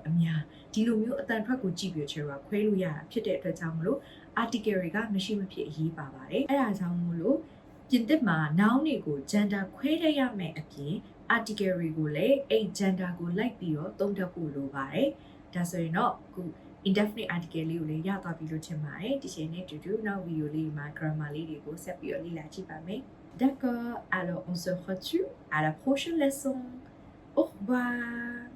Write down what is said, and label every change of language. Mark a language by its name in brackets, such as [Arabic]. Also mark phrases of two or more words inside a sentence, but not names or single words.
[Burmese] အများဒီလိုမျိုးအတန်ထွက်ကိုကြည့်ပြီးချေကခွဲလို့ရတာဖြစ်တဲ့အတွက်ကြောင့်မလို့ article တွေကမရှိမဖြစ်အရေးပါပါတယ်အဲ့ဒါကြောင့်မို့လို့ပြင်သစ်မှာ noun တွေကို gender ခွဲတတ်ရမယ်အပြင် article တွေကိုလည်းအဲ့ gender ကိုလိုက်ပြီးတော့သုံးတတ်ဖို့လိုပါတယ်ဒါဆိုရင်တော့အခု [English] indefinite article [Burmese] လေးကိုလည်းရသွားပြီလို့ထင်ပါတယ်ဒီချိန်နဲ့တူတူနောက် video လေးမှာ grammar လေးတွေကိုဆက်ပြီးတော့လေ့လာကြည့်ပါမယ် [French] D'accord, alors on se retrouve à la prochaine leçon. Au revoir.